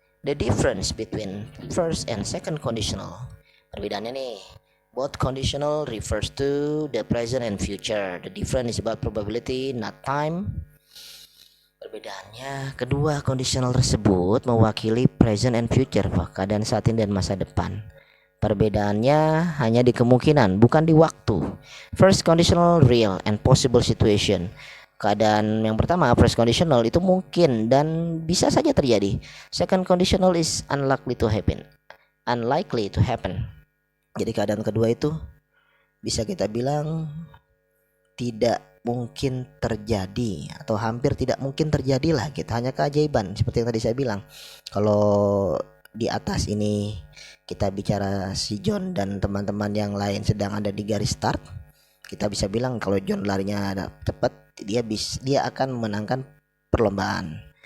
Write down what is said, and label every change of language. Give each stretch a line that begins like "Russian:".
English: The difference between first and second conditional.
Indonesian: Perbedaannya nih.
English: Both conditional refers to the present and future. The difference is about probability, not time.
Indonesian: Perbedaannya, kedua conditional tersebut mewakili present and future, keadaan saat ini dan masa depan. Perbedaannya hanya di kemungkinan, bukan di waktu.
English: First conditional real and possible situation.
Indonesian: Keadaan yang pertama, first conditional, itu mungkin dan bisa saja terjadi.
English: Second conditional is unlikely to happen. Unlikely to happen.
Indonesian: Jadi keadaan kedua itu bisa kita bilang tidak mungkin terjadi atau hampir tidak mungkin terjadi lah. Kita hanya keajaiban seperti yang tadi saya bilang. Kalau di atas ini kita bicara si John dan teman-teman yang lain sedang ada di garis start, kita bisa bilang kalau John larinya cepat, dia akan memenangkan perlombaan.